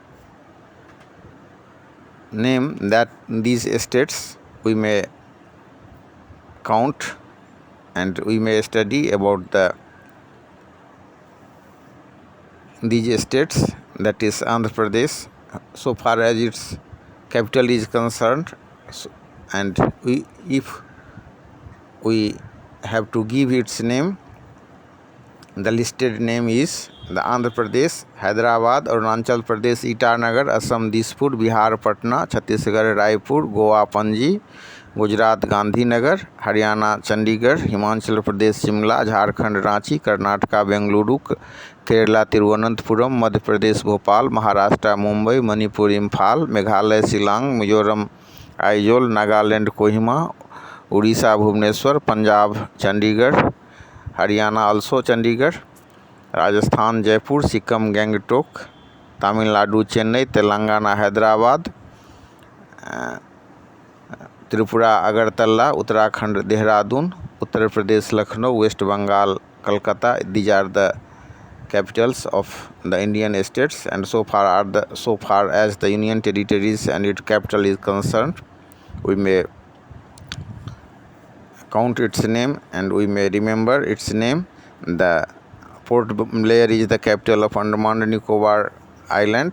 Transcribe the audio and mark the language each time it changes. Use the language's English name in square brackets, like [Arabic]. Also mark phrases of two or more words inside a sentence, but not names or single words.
[English] name that these states, we may count and we may study about these states, that is Andhra Pradesh, so far as its capital is concerned. And if we have to give its name, the listed name is the Andhra Pradesh, Hyderabad, Arunachal Pradesh, Itanagar, Assam, Dispur, Bihar, Patna, Chhattisgarh, Raipur, Goa, Panji, Gujarat, Gandhinagar, Haryana, Chandigarh, Himachal Pradesh, Shimla, Jharkhand, Ranchi, Karnataka, Bengaluru, Kerala, Thiruvananthapuram, Madhya Pradesh, Bhopal, Maharashtra, Mumbai, Manipur, Imphal, Meghalaya, Shillong, Mizoram, आइजोल नागालैंड कोहिमा, उड़ीसा भुवनेश्वर, पंजाब चंडीगढ़, हरियाणा also चंडीगढ़, राजस्थान जयपुर, सिक्किम गैंगटोक, तमिलनाडु चेन्नई, तेलंगाना हैदराबाद, त्रिपुरा अगरतला, उत्तराखंड देहरादून, उत्तर प्रदेश लखनऊ, वेस्ट बंगाल कलकत्ता. These are the capitals of the Indian states, and so far as the union territories and its capital is concerned, we may count its name and we may remember its name. The Port Blair is the capital of Andaman and Nicobar Island.